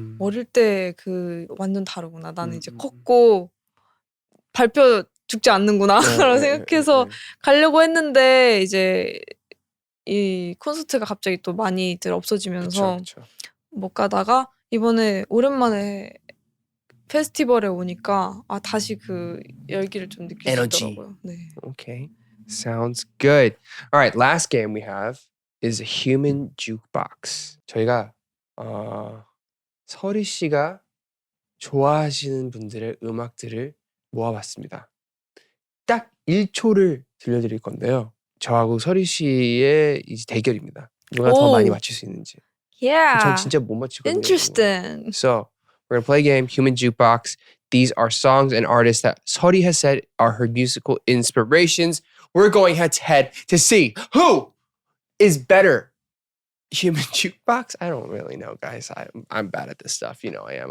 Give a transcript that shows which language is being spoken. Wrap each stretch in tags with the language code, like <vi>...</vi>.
<ko>어릴 때 그 완전 다르구나. 나는 이제 컸고 밟혀 죽지 않는구나 라고 생각해서 가려고 했는데 이제 이 콘서트가 갑자기 또 많이들 없어지면서 그쵸. 못 가다가 이번에 오랜만에 페스티벌에 오니까 다시 그 열기를 좀 느낄 에너지. 수 있더라고요. 네.</ko> <en>Okay. Sounds good. Alright, last game we have is a human jukebox.</en> <ko>저희가 서리 씨가 좋아하시는 분들의 음악들을 모아봤습니다. 딱 1초를 들려드릴 건데요. 저하고 서리 씨의 이제 대결입니다. 누가 더 많이 맞출 수 있는지.</ko> <en>Yeah.</en> <ko>전 진짜 못 맞추거든요.</ko> <en>Interesting. So we're gonna play a game, Human Jukebox. These are songs and artists that Sori has said are her musical inspirations. We're going head to head to see who is better. Human Jukebox? I don't really know, guys. I'm bad at this stuff. You know I am.</en>